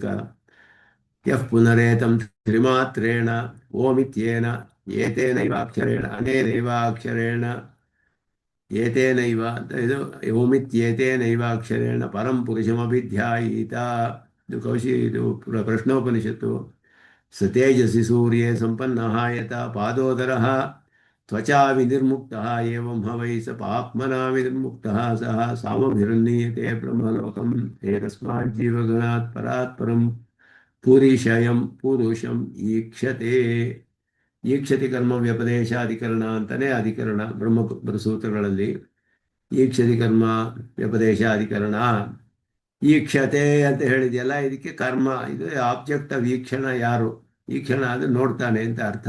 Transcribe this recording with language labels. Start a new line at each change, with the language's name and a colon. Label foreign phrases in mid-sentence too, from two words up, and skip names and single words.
Sanskrit: ಯಃ ಪುನರೇತಂ ತ್ರಿಮಾತ್ರೇಣ ಓಮಿತ್ಯೇನ ಏತೇನೈವಾಕ್ಷರೇಣ ಅನೇನೈವಾಕ್ಷರೇಣ ಏತೇನೈವ
Kannada: ಅಂತ ಇದು
Sanskrit: ಓಮಿತ್ಯೇತೇನೈವಾಕ್ಷರೇಣ ಪರಂ ಪುರುಷಮಭಿಧ್ಯಾಯೀತ.
Kannada: ಇದು ಇದು ಪ್ರಶ್ನೋಪನಿಷತ್ತು.
Sanskrit: ಸ ತೇಜಸಿ ಸೂರ್ಯೇ ಸಂಪನ್ನಃ ಯಥಾ ಪಾದೋದರಃ ತ್ವಚಾ ವಿನಿರ್ಮುಕ್ತಃ ಏವಂ ಹವೈ ಸ ಪಾಪ್ಮನಾ ವಿನಿರ್ಮುಕ್ತಃ ಸಹ ಸಾಮಭಿರನ್ನೀಯತೆ ಬ್ರಹ್ಮಲೋಕಂ ಏತಸ್ಮಾತ್ ಜೀವಗಣಾತ್ ಪರಾತ್ ಪರಂ ಪುರುಷಂ ಈಕ್ಷತೆ.
Kannada: ಈಕ್ಷತಿ ಕರ್ಮ ವ್ಯಪದೇಶಾಧಿಕರಣ ಅಂತಾನೆ ಅಧಿಕರಣ ಬ್ರಹ್ಮಸೂತ್ರಗಳಲ್ಲಿ. ಈಕ್ಷತಿ ಕರ್ಮ ವ್ಯಪದೇಶಾಧಿಕರಣ. ಈಕ್ಷತೆ ಅಂತ ಹೇಳಿದೆಯಲ್ಲ, ಇದಕ್ಕೆ ಕರ್ಮ, ಇದು
English: object of
Kannada: ಈಕ್ಷಣ. ಯಾರು ಈಕ್ಷಣ ಅಂದರೆ ನೋಡ್ತಾನೆ ಅಂತ ಅರ್ಥ.